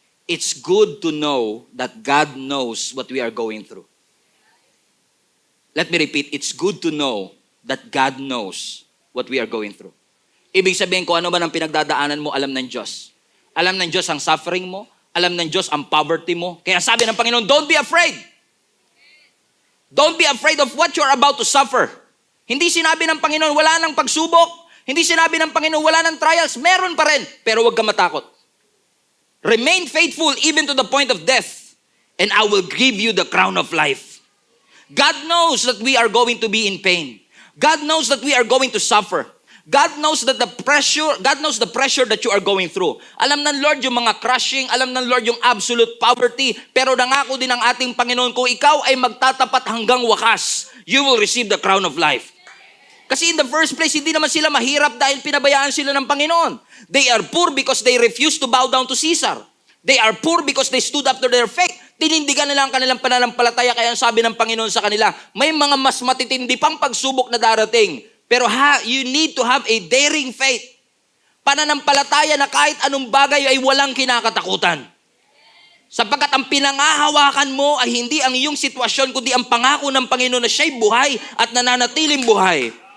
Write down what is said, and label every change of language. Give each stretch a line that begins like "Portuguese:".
English: It's good to know that God knows what we are going through. Let me repeat, it's good to know that God knows what we are going through.
Filipino: Ibig sabihin ko, ano ba ang pinagdadaanan mo, alam ng Diyos. Alam ng Diyos ang suffering mo, alam ng Diyos ang poverty mo. Kaya sabi ng Panginoon,
English: don't be afraid. Don't be afraid of what you're about to suffer.
Filipino: Hindi sinabi ng Panginoon, wala nang pagsubok. Hindi sinabi ng Panginoon, wala nang trials. Meron pa rin, pero huwag ka matakot.
English: Remain faithful even to the point of death, and I will give you the crown of life. God knows that we are going to be in pain. God knows that we are going to suffer. God knows that the pressure that you are going through.
Filipino: Alam ng Lord yung mga crushing, alam ng Lord yung absolute poverty, pero nangako din ng ating Panginoon, kung ikaw ay magtatapat hanggang wakas,
English: you will receive the crown of life.
Filipino: Kasi in the first place, hindi naman sila mahirap dahil pinabayaan sila ng Panginoon.
English: They are poor because they refused to bow down to Caesar. They are poor because they stood up to their faith.
Filipino: Tinindigan nila ang kanilang pananampalataya, kaya sabi ng Panginoon sa kanila, may mga mas matitindi pang pagsubok na darating.
English: Pero you need to have a daring faith.
Filipino: Pananampalataya na kahit anong bagay ay walang kinakatakutan. Sapagkat ang pinangahawakan mo ay hindi ang iyong sitwasyon, kundi ang pangako ng Panginoon na siya'y buhay at nananatiling buhay.